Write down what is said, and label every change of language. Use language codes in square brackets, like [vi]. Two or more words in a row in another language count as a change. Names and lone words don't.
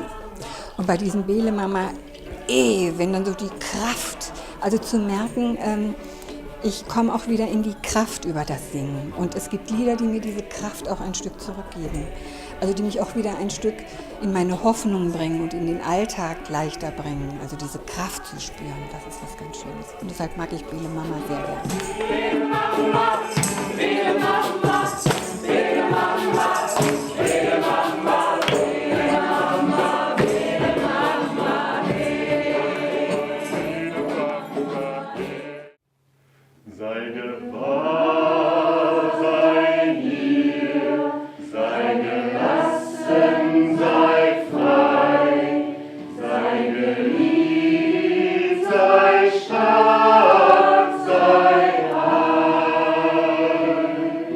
[de] Und bei diesem Bele Mama, wenn dann so die Kraft, also zu merken, ich komme auch wieder in die Kraft über das Singen. Und es gibt Lieder, die mir diese Kraft auch ein Stück zurückgeben. Also die mich auch wieder ein Stück in meine Hoffnung bringen und in den Alltag leichter bringen. Also diese Kraft zu spüren, das ist was ganz Schönes. Und deshalb mag ich Bele Mama sehr gerne. Bele Mama, Bele Mama, Bele Mama, Bele Mama, Bele Mama, Bele Mama, sei gewahr, sei hier, sei gelassen, sei frei, sei geliebt, sei stark, sei heil.